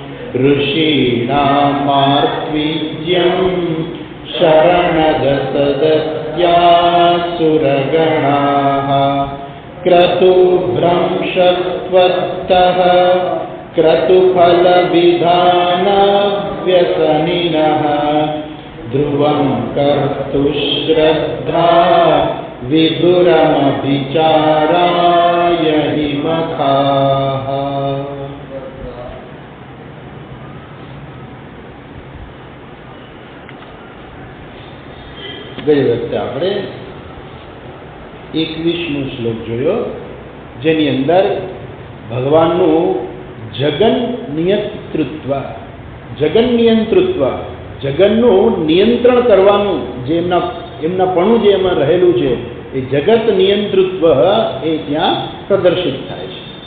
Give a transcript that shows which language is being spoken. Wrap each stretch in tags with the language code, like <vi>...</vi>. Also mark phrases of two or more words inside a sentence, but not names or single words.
<sa>ऋषीणामार्त्वीज्यं शरणदसदस्यासुरगणाः क्रतुभ्रंशत्वत्तः क्रतुफलविधानव्यसनिनः ध्रुवं कर्तुश्रद्धा विदुरमभिचाराय हि मखाः।</sa> <gu>ગઈ વખતે આપણે 21મો શ્લોક જોયો, જેની અંદર ભગવાનનું જગન નિયંતૃત્વ જગન નિયંતૃત્વ, જગનનું નિયંત્રણ કરવાનું જે એમનાપણું જે એમાં રહેલું છે, એ જગત નિયંતૃત્વ એ ત્યાં પ્રદર્શિત થાય છે.</gu>